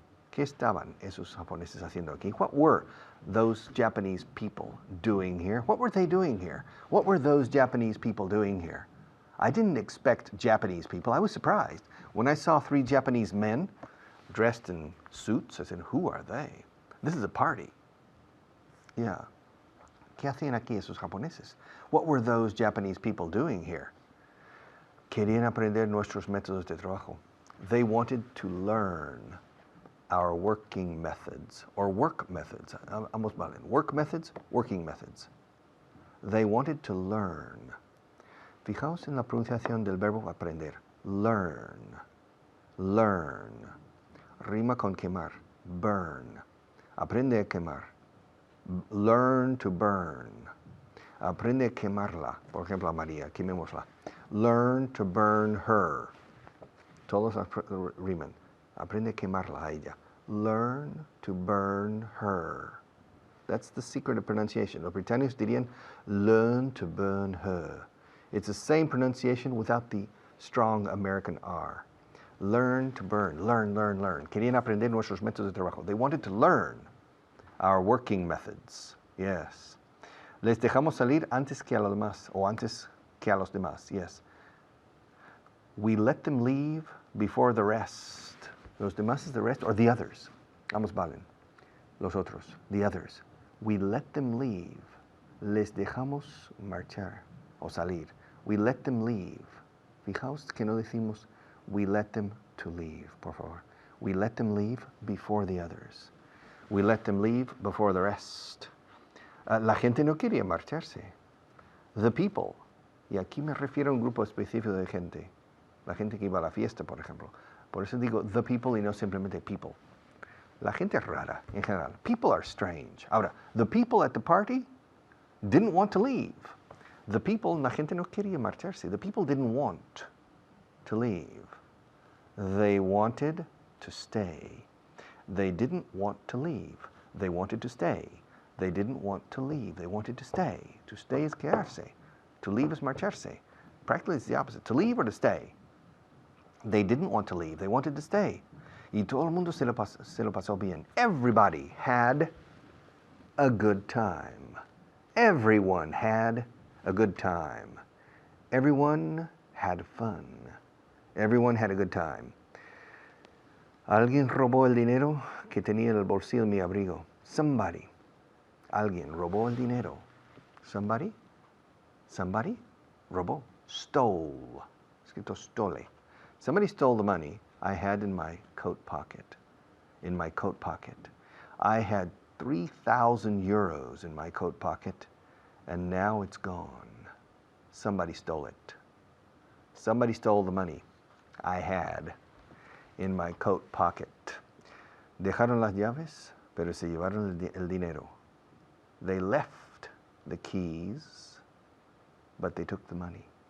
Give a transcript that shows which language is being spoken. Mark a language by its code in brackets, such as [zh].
[es] ¿Qué estaban esos japoneses haciendo aquí? [en] What were those Japanese people doing here? What were they doing here? What were those Japanese people doing here? I didn't expect Japanese people. I was surprised. When I saw 3 Japanese men dressed in suits, I said, who are they? This is a party. Yeah. [es] ¿Qué hacían aquí esos japoneses? [en] What were those Japanese people doing here? [es] Querían aprender nuestros métodos de trabajo. [en] They wanted to learn our working methods, or work methods. [es] Ambos valen. [en] Work methods, working methods. They wanted to learn. [es] Fijaos en la pronunciación del verbo aprender. Learn. Learn. Rima con quemar. Burn. Aprende a quemar. [en] Learn to burn. [es] Aprende a quemarla. Por ejemplo, a María, quemémosla. [en] Learn to burn her. [es] Todos riman. Aprende a quemarla a ella. [en] Learn to burn her. That's the secret of pronunciation. [es] Los británicos dirían, [en] learn to burn her. It's the same pronunciation without the strong American R. Learn to burn. Learn, learn, learn. [es] Querían aprender nuestros métodos de trabajo. [en] They wanted to learn our working methods. Yes. [es] Les dejamos salir antes que a los demás, o antes que a los demás. [en] Yes. We let them leave before the rest. Los demás is the rest, or the others. [es] Ambos valen. Los otros, [en] the others. We let them leave. [es] Les dejamos marchar o salir. [en] We let them leave. [es] Fijaos que no decimos [en] we let them to leave, [es] por favor. [en] We let them leave before the others. We let them leave before the rest. [es] La gente no quería marcharse. [en] The people. [es] Y aquí me refiero a un grupo específico de gente. La gente que iba a la fiesta, por ejemplo. Por eso digo the people y no simplemente people. La gente es rara, en general. [en] People are strange. Ahora, the people at the party didn't want to leave. The people, [es] la gente no quería marcharse. [en] The people didn't want to leave. They wanted to stay. They didn't want to leave. They wanted to stay. They didn't want to leave. They wanted to stay. To stay is quedarse. To leave is marcharse. Practically it's the opposite. To leave or to stay. They didn't want to leave. They wanted to stay. [es] Y todo el mundo se lo pasó bien. [en] Everybody had a good time. Everyone had a good time. Everyone had fun. Everyone had a good time. [es] Alguien robó el dinero que tenía en el bolsillo de mi abrigo. Somebody. Alguien robó el dinero. Somebody. Somebody robó. Stole. Escrito stole. [en] Somebody stole the money I had in my coat pocket. In my coat pocket. I had 3,000 euros in my coat pocket, and now it's gone. Somebody stole it. Somebody stole the money I had in my coat pocket. [es] Dejaron las llaves, pero se llevaron el dinero. [en] They left the keys, but they took the money.